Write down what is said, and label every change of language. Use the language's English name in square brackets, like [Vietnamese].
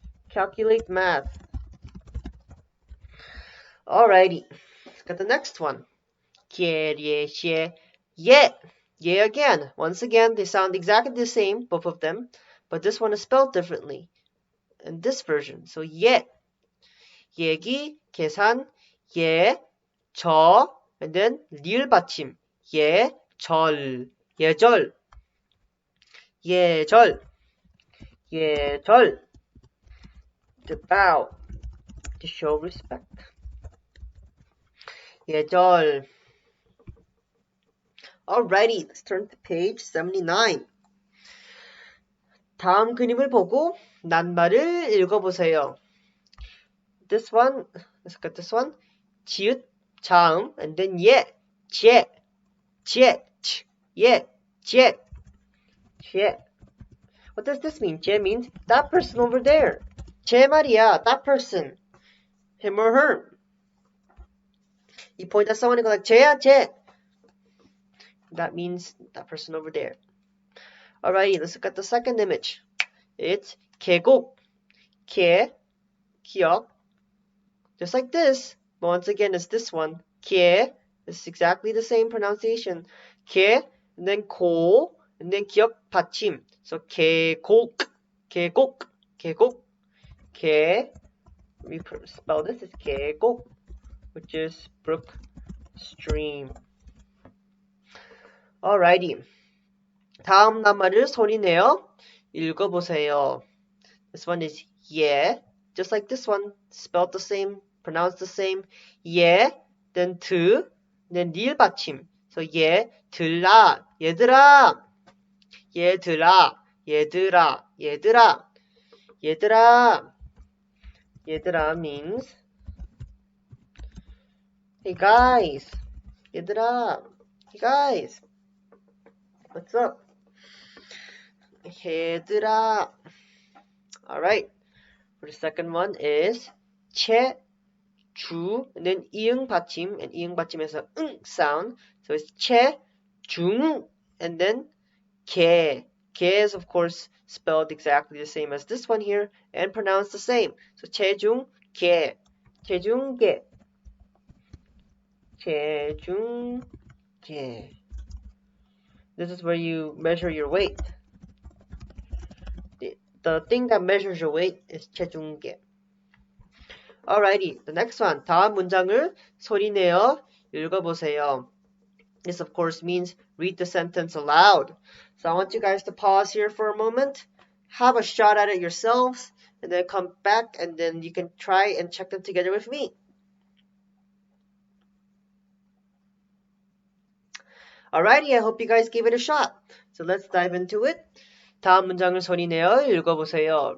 [English] Calculate math. Alrighty. Let's get the next one. 게, rie, 셰, 예. 예 again. Once again, they sound exactly the same, both of them, but this one is spelled differently in this version. [Korean] So 예. 얘기, 계산, 예, 저, and then 리을 받침. 예, 절, 예절, 예절, 예절. [English] To bow, to show respect. [Korean] 예절. [English] Alrighty, let's turn to page 79. [Korean] 다음 그림을 보고 낱말을 읽어보세요. [English] This one, let's look at this one. [Korean] 지읒, 자음, and then 예, 제, 제, 예, 제, 제. [English] What does this mean? 제 means that person over there. [Korean] 제 말이야, [English] that person. Him or her. You point at someone and go like, [Korean] 쟤야, 쟤. [English] That means that person over there. Alrighty, let's look at the second image. [Korean] It's 계곡, 계, 기억. [English] Just like this, but once again, it's this one. 계, it's exactly the same pronunciation. [Korean] 계, and then 고, and then 기억 받침. So 계곡, 계곡, 계곡, 계. [English] Let me spell this as 계곡, which is brook, stream. Alrighty. [Korean] 다음 낱말을 소리내어 읽어보세요. [English] This one is yeah, just like this one, spelled the same, pronounced the same. [Korean] yeah, then 드, then 리을 받침. So yeah, 들라, 얘들아, 얘들아, 얘들아, 얘들아, 얘들아. [English] 얘들아 means hey guys. 얘들아, hey guys. What's up? 얘들아. Alright. For the second one is 체, 주, and then 이응 받침, and [Korean] 이응 받침에서 [English] 응 sound. So it's 체, 중, and then 개. 개 is of course spelled exactly the same as this one here and pronounced the same. [Korean] So 체중, 개. 체중, 개. 체중, 개. [English] This is where you measure your weight. The thing that measures your weight is 체중계. Alrighty, the next one. [Korean] 다음 문장을 소리내어 읽어보세요. [English] This of course means read the sentence aloud. So I want you guys to pause here for a moment, have a shot at it yourselves, and then come back and then you can try and check them together with me. Alrighty, I hope you guys gave it a shot. So let's dive into it. [Korean] 다음 문장을 소리내어 읽어보세요.